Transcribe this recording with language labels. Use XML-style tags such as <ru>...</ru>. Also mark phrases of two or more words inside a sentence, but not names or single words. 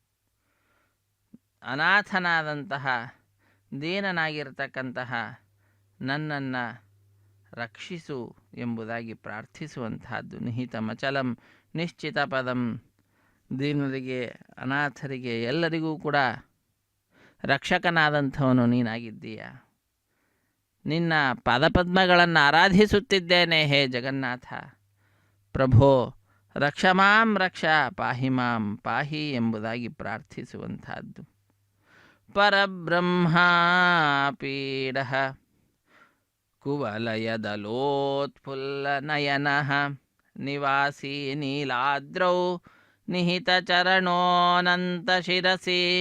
<kn>ಅನಾಥನಾದಂತಹ ದೀನನಾಗಿರ್ತಕ್ಕಂತಹ ನನ್ನನ್ನು ರಕ್ಷಿಸು ಎಂಬುದಾಗಿ ಪ್ರಾರ್ಥಿಸುವಂತಹದ್ದು.</kn> <sa>ನಿಹಿತ ಮಚಲಂ ನಿಶ್ಚಿತ ಪದಂ,</sa> <kn>ದೀನರಿಗೆ, ಅನಾಥರಿಗೆ ಎಲ್ಲರಿಗೂ ಕೂಡ ರಕ್ಷಕನಾದಂಥವನು ನೀನಾಗಿದ್ದೀಯ. ನಿನ್ನ ಪಾದಪದ್ಮಗಳನ್ನು ಆರಾಧಿಸುತ್ತಿದ್ದೇನೆ ಹೇ ಜಗನ್ನಾಥ.</kn> <sa>ಪ್ರಭೋ ರಕ್ಷಮಾಂ ರಕ್ಷ, ಪಾಹಿ ಮಾಂ ಪಾಹಿ</sa> <kn>ಎಂಬುದಾಗಿ ಪ್ರಾರ್ಥಿಸುವಂತಹದ್ದು.</kn> <sa>ಪರಬ್ರಹ್ಮ ಪೀಡ ಕುವಲಯದಲೋತ್ಫುಲ್ಲ ನಯನ ನಿವಾಸಿ ನೀಲಾದ್ರೌ ನಿಹಿತ ಚರಣೋನಂತ ಶಿರಸಿ</sa>